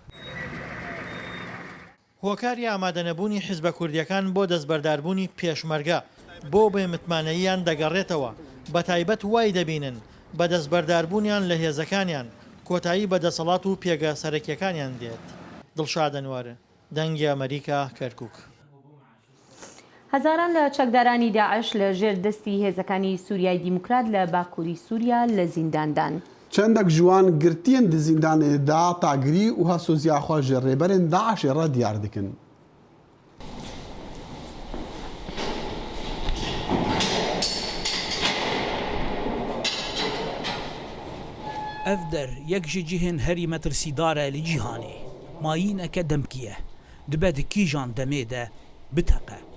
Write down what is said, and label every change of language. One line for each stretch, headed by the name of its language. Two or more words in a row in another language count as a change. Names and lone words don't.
Central Kurdish: هۆکاری ئامادەنەبوونی حیزبە کوردیەکان بۆ دەستبەرداربوونی پێشمەرگە بۆ بێ متمانەییان دەگەڕێتەوە بە تایبەت وای دەبینن بە دەستبەرداربوونیان لە هێزەکانیان کۆتایی بە دەسەڵات و پێگە سەرەکیەکانیان دێت. دڵشاد ئەنوارە، دەنگی ئەمریکا، کەرکووک. هەزاران لە چەکدارانی داعش لە ژێر دەستی هێزەکانی سووریای دیموکرات لە باکووری سووریا لە زینداندان.
Kurdish: چەندێک جوان گرتیان di زیندانê da tagirî û hevsoziya xwe ji rêberên Daişê re diyar dikin. ev der yek ji cihên herî metirsîdar e li cîhanê mayîneke demkî ye dibe di kîjan demê de biteqe.